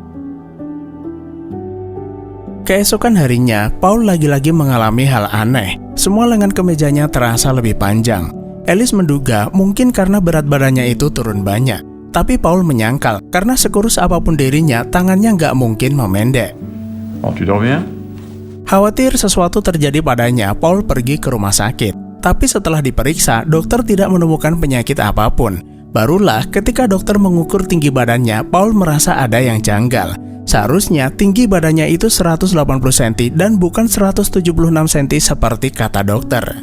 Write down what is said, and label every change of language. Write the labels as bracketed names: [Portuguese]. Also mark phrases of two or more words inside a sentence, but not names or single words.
[Indonesian] Keesokan harinya, Paul lagi-lagi mengalami hal aneh. Semua lengan kemejanya terasa lebih panjang. Alice menduga mungkin karena berat badannya itu turun banyak. Tapi Paul menyangkal, karena sekurus apapun dirinya, tangannya nggak mungkin memendek. [French] Oh, tu dors bien? [Indonesian] Khawatir sesuatu terjadi padanya, Paul pergi ke rumah sakit. Tapi setelah diperiksa, dokter tidak menemukan penyakit apapun. Barulah ketika dokter mengukur tinggi badannya, Paul merasa ada yang janggal. Seharusnya tinggi badannya itu 180 cm dan bukan 176 cm seperti kata dokter.